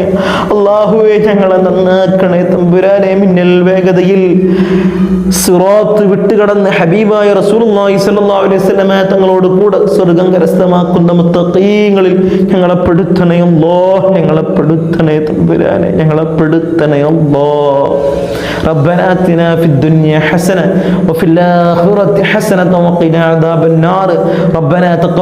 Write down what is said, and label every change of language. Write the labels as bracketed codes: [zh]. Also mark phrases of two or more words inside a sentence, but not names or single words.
[ml] അല്ലാഹുവേ ഞങ്ങളെ നന്നാക്കണേ തമ്പുരാനെ. മിന്നൽ വേഗതയിൽ സിറാത്ത് വിട്ടുകടന്ന് ഹബീബായ [ar] رسول الله صلى الله عليه وسلم [ml] തങ്ങളോട് കൂടെ സ്വർഗ്ഗം കരസ്ഥമാക്കുന്ന മുത്തഖീങ്ങളിൽ ഞങ്ങളെ പെടുത്തണേ അല്ലാഹ്, ഞങ്ങളെ പെടുത്തണേ തമ്പുരാനെ, ഞങ്ങളെ പെടുത്തണേ അല്ലാഹ്. [ar] ربنا آتنا في الدنيا حسنة وفي الآخرة حسنة وقنا عذاب النار. ربنا تقبل